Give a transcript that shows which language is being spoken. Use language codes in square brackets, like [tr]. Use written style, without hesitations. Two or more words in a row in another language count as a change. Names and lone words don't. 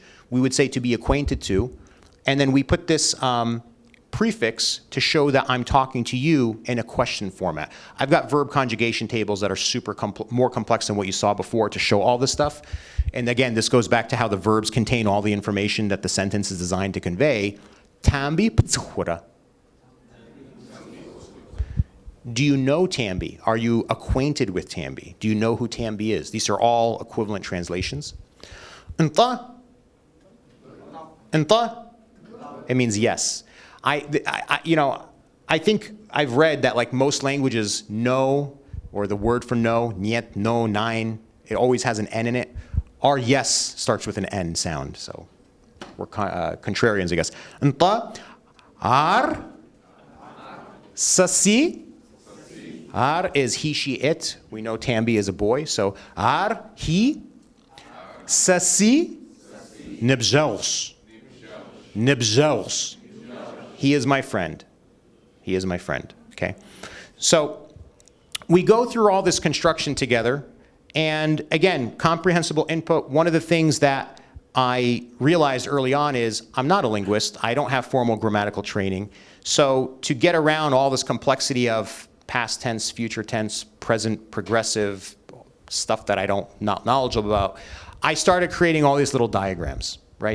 [en] We would say to be acquainted to. And then we put this prefix to show that I'm talking to you in a question format. I've got verb conjugation tables that are more complex than what you saw before to show all this stuff. And again, this goes back to how the verbs contain all the information that the sentence is designed to convey. [ady] Tambi ptsuhura. [en] Do you know Tambi? Are you acquainted with Tambi? Do you know who Tambi is? These are all equivalent translations. [ady] Anta? Anta? [en] It means yes. I think I've read that like most languages, no, or the word for no, niet, no, nein, it always has an N in it. Our yes starts with an N sound, so we're contrarians, I guess. [ady] Anta? Ar? Sasi? [en] Ar is he, she, it. We know Tambi is a boy, so ar, he. [ady] Sasi, nibzels. Nibzels. [en] He is my friend. He is my friend, okay? So we go through all this construction together, and again, comprehensible input. One of the things that I realized early on is I'm not a linguist. I don't have formal grammatical training. So to get around all this complexity of past tense, future tense, present, progressive, stuff that not knowledgeable about, I started creating all these little diagrams, right?